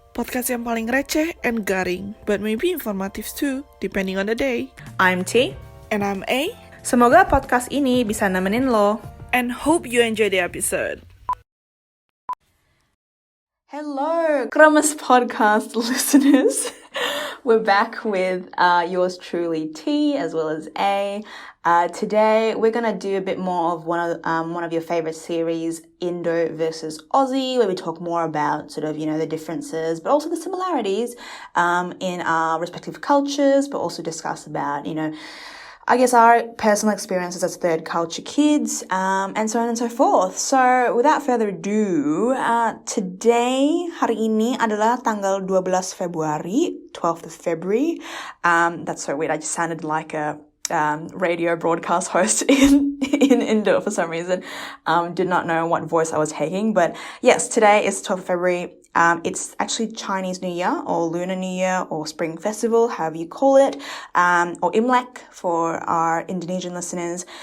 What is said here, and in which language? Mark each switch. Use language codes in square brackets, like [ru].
[en] Podcast [id] yang paling receh [en] and [id] garing, [en] but maybe informative too, depending on the day. I'm T. And I'm A, [id] Semoga podcast ini bisa nemenin lo. [en] and hope you enjoy the episode. Hello, Kremés podcast listeners. We're back with yours truly, T, as well as A. Today, we're going to do a bit more of one of your favorite series, Indo versus Aussie, where we talk more about sort of, the differences, but also the similarities in our respective cultures, but also discuss about, I guess our personal experiences as third culture kids, and so on and so forth. So without further ado, today, [id] hari ini adalah tanggal 12 Februari, [en] 12th of February. That's so weird. I just sounded like a radio broadcast host in Indo for some reason. Did not know what voice I was taking, but yes, today is 12th of February. It's actually Chinese New Year or Lunar New Year or Spring Festival, however you call it, or Imlek for our Indonesian listeners.